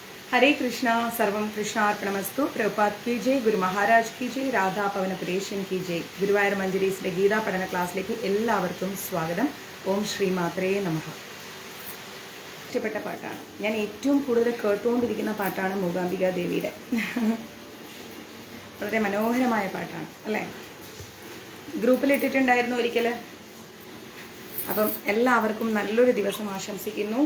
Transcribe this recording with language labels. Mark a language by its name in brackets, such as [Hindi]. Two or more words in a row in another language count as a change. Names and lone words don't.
[Hindi] हरे कृष्णा [Sanskrit] सर्वं कृष्णार्पणमस्तु [Hindi] प्रभुपाद की जय गुरु महाराज की जय राधा पवन पुरेशन की जय [Malayalam] ഗുരുവായൂർ മഞ്ജരീസിലെ ഗീതാ പഠന ക്ലാസ്സിലേക്ക് എല്ലാവർക്കും സ്വാഗതം. [Sanskrit] ഓം ശ്രീ മാത്രേ നമഃ. [Malayalam] ഇഷ്ടപ്പെട്ട പാട്ടാണ്, ഞാൻ ഏറ്റവും കൂടുതൽ കേട്ടുകൊണ്ടിരിക്കുന്ന പാട്ടാണ് മൂകാംബിക ദേവിയുടെ. വളരെ മനോഹരമായ പാട്ടാണ് അല്ലേ? ഗ്രൂപ്പിലിട്ടിട്ടുണ്ടായിരുന്നു ഒരിക്കൽ. അപ്പം എല്ലാവർക്കും നല്ലൊരു ദിവസം ആശംസിക്കുന്നു.